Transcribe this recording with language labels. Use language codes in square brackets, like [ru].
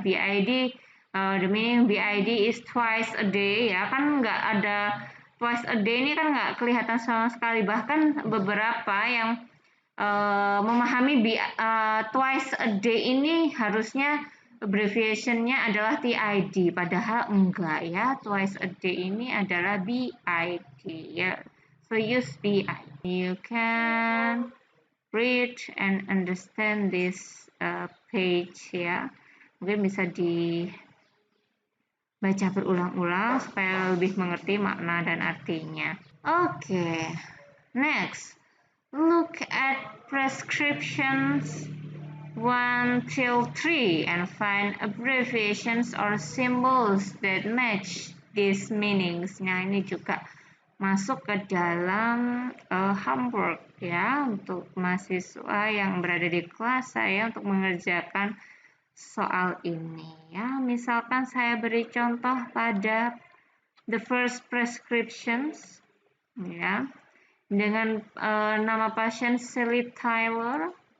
[en] BID the meaning BID is twice a day ya, [id] kan nggak ada [en] twice a day [id] ini kan nggak kelihatan sama sekali. Bahkan beberapa yang memahami [en] twice a day [id] ini harusnya abbreviation-nya adalah TID, padahal enggak ya. [en] Twice a day [id] ini adalah BID ya. [en] So use BID. You can read and understand this page ya. [id] Mungkin bisa dibaca berulang-ulang supaya lebih mengerti makna dan artinya. Oke. [en] Next, look at prescriptions 1 till 3 and find abbreviations or symbols that match these meanings. [id] Nah, ini juga masuk ke dalam homework ya untuk mahasiswa yang berada di kelas saya untuk mengerjakan soal ini ya. Misalkan saya beri contoh pada [en] the first prescriptions [id] ya dengan nama pasien Sally Tyler.